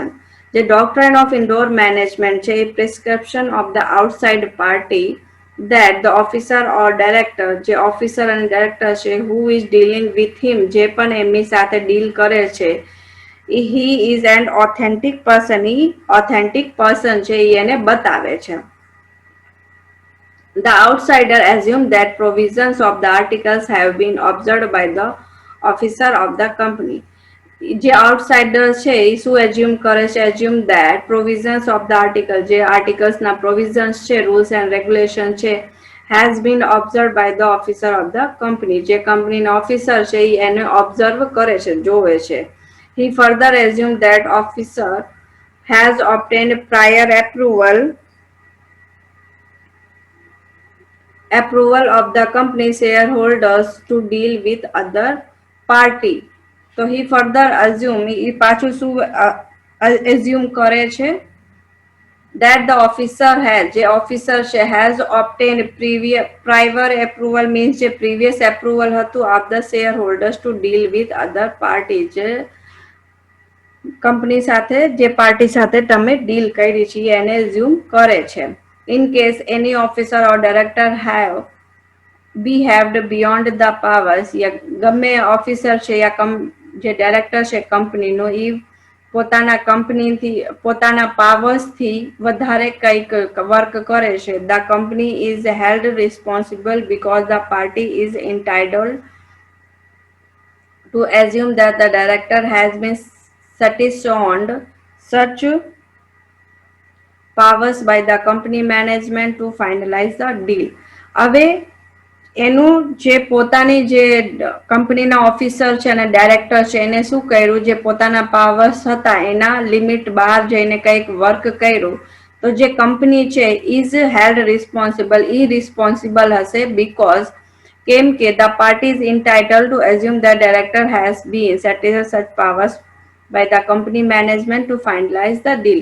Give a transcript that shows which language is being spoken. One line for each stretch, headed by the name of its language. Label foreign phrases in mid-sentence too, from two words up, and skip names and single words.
English: The doctrine of indoor management
Gujarati: છે એ
English: prescription of the outside party that the officer or director, જે officer and director છે, who is dealing with him,
Gujarati: જે પણ એમની સાથે deal કરે છે,
English: he is an authentic person.
Gujarati: એ
English: authentic person
Gujarati: છે એ એને બતાવે છે.
English: The outsider assumes that provisions of the articles have been observed by the officer of the company.
Gujarati: જે આઉટસાઇડર છે એ શું એઝ્યુમ કરે છે,
English: assume that provisions of the article,
Gujarati: જે આર્ટિકલ્સના પ્રોવિઝન્સ છે,
English: rules and regulation
Gujarati: છે,
English: has been observe by the officer of the company,
Gujarati: જે કંપનીના ઓફિસર છે એ એને ઓબ્ઝર્વ કરે છે, જોવે છે.
English: he further assume that officer has obtained prior approval of the company shareholders to deal with other party. તો he further assume,
Gujarati: એ પાછું શું assume કરે છે,
English: that the officer has, જે officer છે, has obtained prior approval means જે previous approval હતું of the shareholders to deal with other party,
Gujarati: જે કંપની સાથે, જે પાર્ટી સાથે તમે ડીલ કરી છે એને assume કરે છે.
English: In case any officer or director have behaved beyond the powers,
Gujarati: યા ગમે ઓફિસર છે યા જે ડાયરેક્ટર છે કંપનીનો એ પોતાના કંપનીથી, પોતાના પાવર્સથી વધારે કંઈક વર્ક કરે છે,
English: the company is held responsible because the party is entitled to assume that the director has been satisfied such powers by the company management to finalize the deal.
Gujarati: હવે એનું જે પોતાની જે કંપનીના ઓફિસર છે અને ડાયરેક્ટર છે એને શું કર્યું, જે પોતાના પાવર્સ હતા એના લિમિટ બહાર જઈને કંઈક વર્ક કર્યું, તો જે કંપની છે
English: is held responsible,
Gujarati: ઈ રિસ્પોન્સિબલ હશે, બીકોઝ કેમ કે
English: the party is entitle to assume the director has been satisfied such powers by the company management to finalize the deal.